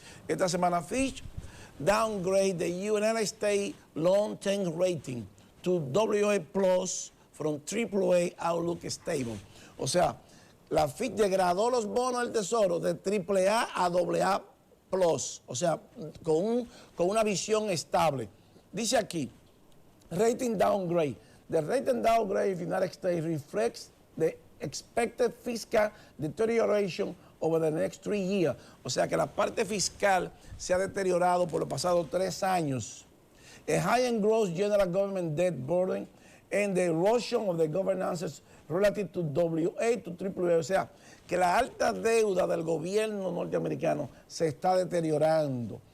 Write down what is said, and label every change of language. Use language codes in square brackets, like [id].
[es] Esta semana [en] Fitch downgrade the United States long-term rating to AA Plus from AAA Outlook Stable. [es] O sea, la Fitch degradó los bonos del Tesoro de AAA a AA Plus, o sea, con una visión estable. Dice aquí, [en] rating downgrade. The rating downgrade of United States reflects the expected fiscal deterioration over the next 3 years. [es] O sea, que la parte fiscal se ha deteriorado por los pasados 3 años. [en] A high and gross general government debt burden and the erosion of the governances relative to AA to AAA. [es] O sea, que la alta deuda del gobierno norteamericano se está deteriorando.